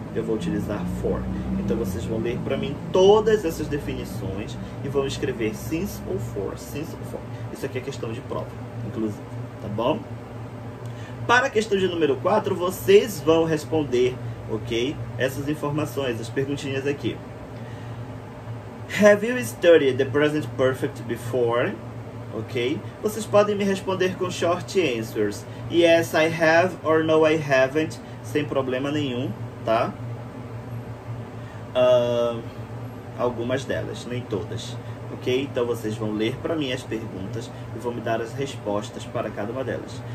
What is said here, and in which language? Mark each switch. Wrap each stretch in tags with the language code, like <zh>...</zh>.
<pt>Eu vou utilizar for. Então vocês vão ler para mim todas essas definições e vão escrever since ou for, since ou for. Isso aqui é questão de prova, inclusive, tá bom? Para a questão de número 4, vocês vão responder, ok? Essas informações, as perguntinhas aqui.</pt> <en>Have you studied the present perfect before? Ok?</en> <pt>Vocês podem me responder com short answers.</pt> <en>Yes, I have or no, I haven't.</en> <pt>Sem problema nenhum, tá? Algumas delas, nem todas. Ok? Então vocês vão ler para mim as perguntas e vão me dar as respostas para cada uma delas.</pt>